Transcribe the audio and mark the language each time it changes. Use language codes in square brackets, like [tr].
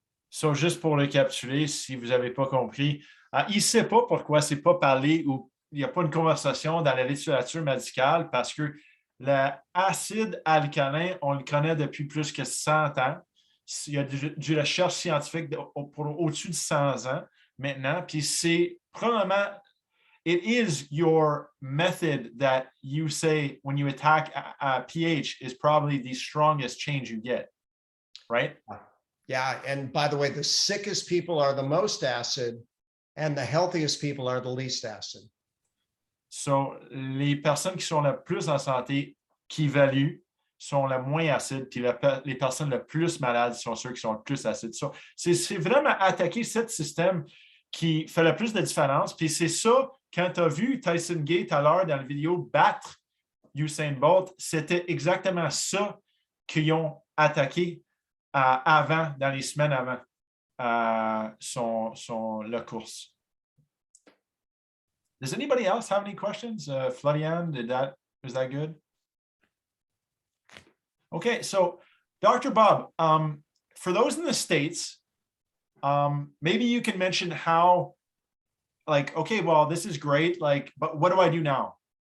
[fr] So, juste pour récapituler, si vous n'avez pas compris, il ne sait pas pourquoi c'est pas parlé ou il n'y a pas une conversation dans la littérature médicale parce que L'acide alcalin, on le connaît depuis plus que 100 ans. Il y a du recherche scientifique pour au-dessus de 100 ans maintenant. Puis c'est probablement, [en] it is your method that you say when you attack a pH is probably the strongest change you get, right? Yeah. And by the way, the sickest people are the most acid and the healthiest people are the least acid. [fr] So, les personnes qui sont le plus en santé, qui évaluent, sont le moins acides, puis les personnes le plus malades sont ceux qui sont le plus acides. So, c'est vraiment attaquer ce système qui fait le plus de différence. Puis c'est ça, quand tu as vu Tyson Gay tout à l'heure dans la vidéo battre Usain Bolt, c'était exactement ça qu'ils ont attaqué avant, dans les semaines avant la course. [en] Does anybody else have any questions? Florian, was that good? Okay, so Dr. Bob, for those in the States, maybe you can mention how, like, okay, well, this is great, like, but what do I do now?